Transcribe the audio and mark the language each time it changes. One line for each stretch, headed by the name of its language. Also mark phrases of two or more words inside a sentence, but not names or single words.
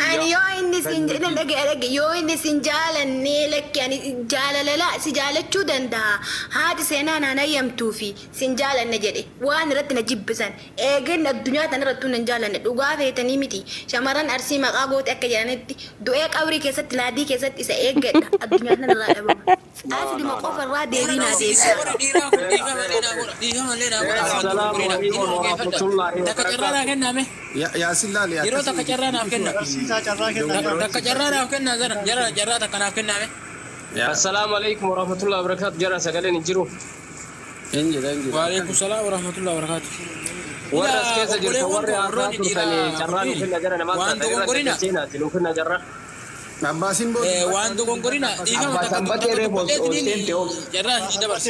Oromo: Ani yoo inni sin jaalannee lakki ani jaalalala si jaalachuu danda'a haati seenaa naan hayyamtuu fi sin jaalanne jedhe waan irratti na jibbisan eegeen addunyaa tan irrattuu nan jaalanne dhugaa feetanii miti shamarran arsii maqaa goote akka jedhanitti du'ee qabrii keessatti laadii keessatti isa eeggadha addunyaa tan irraa dhabama. Asli ma qofa irraa deebii naa deebisa. Yaasin laali yeroo takka carraa naaf kenna. barsiisaa carraa kenna Takka carraa naaf kenna jarraa takka naaf kenname.
Arabic: السلام عليكم ورحمة الله وبركاته.
Oromo: Jara sagaleen jiru. inji.
Arabic: وعليكم السلام ورحمة الله وبركاته.
Oromo: Warra as keessa jirtu warri haasaa turtanii carraa nuuf kenna jara namaa taate irratti seenaati nuuf kenna jarra. Abbaasin booda. Waan dogongorina dhiifama takka jarraa hin dabarse.